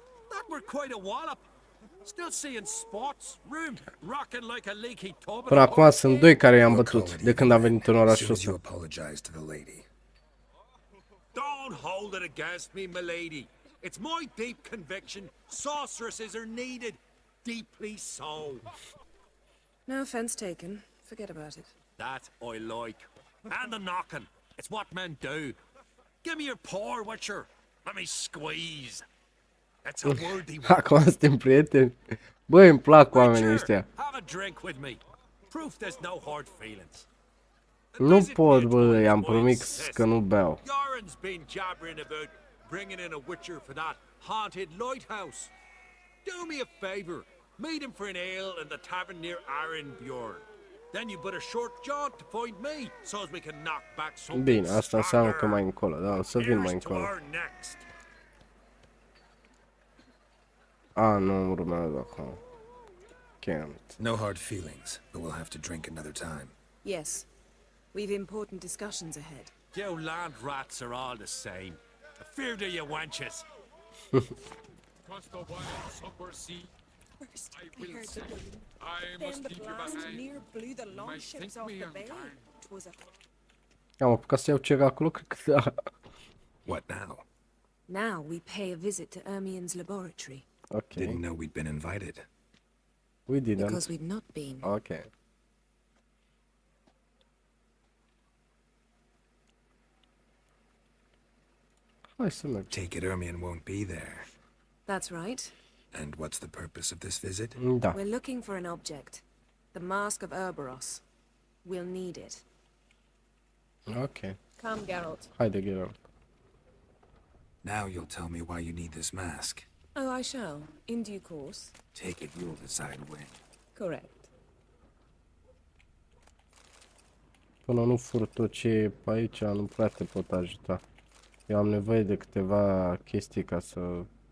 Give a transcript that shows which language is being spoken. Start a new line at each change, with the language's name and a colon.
English: That were quite a wallop. Still seeing spots, room rocking like a leaky tub.
Romanian: Până acum sunt doi care i-am bătut, de când am venit în orașul
English: Soon as you
Romanian: ăsta.
English: apologize to the lady. Don't hold it against me, milady. It's my deep conviction sorceresses are needed. Deeply so. No offense taken. Forget about it. That I like. And the knocking. It's what men do. Give me your paw, Witcher. Let me squeeze. It's a worthy one.
Romanian: Acum suntem prieteni. Băi, îmi plac oamenii
English: Witcher,
Romanian: ăștia.
English: have a drink with me. Proof there's no hard feelings.
Romanian: Nu pot, bă, i-am promis că nu beau.
English: Yoren's been jabbering about bringing in a Witcher for that haunted lighthouse. Do me a favor. Meet him for an ale in the tavern near Arenbjorn. Then you but a short jaunt to find me, so as we can knock back something.
Romanian: Bine, asta înseamnă că mai încolo, da, o să vin mai încolo.
English: Next.
Romanian: Nu urmează acum.
English: Can't. No hard feelings, but we'll have to drink another time. Yes. We've important discussions ahead. You land rats are all the same. Fear to you wenches. First, I heard the boom. Then the blast near blew the longships off the bay. 'Twas a
Romanian: Am apucat să iau ceva acolo, cred că da.
English: What now? Now we pay a visit to Ermien's laboratory. Ok. Didn't know we'd been invited. We didn't. Because we've not been. Ok.
Romanian: Hai să mergem.
English: Take it Ermion won't be there. That's right. And what's the purpose of this visit?
Romanian: Da.
English: We're looking for an object. The Mask of Urboros. We'll need it. Ok. Come, Geralt.
Romanian: Haide, Geralt.
English: Now you'll tell me why you need this mask. Oh, I shall. In due course. Take it you'll decide when. Correct.
Romanian: Până nu fur tot ce e pe aici, nu prea te pot ajuta. Eu am nevoie de câteva chestii ca să...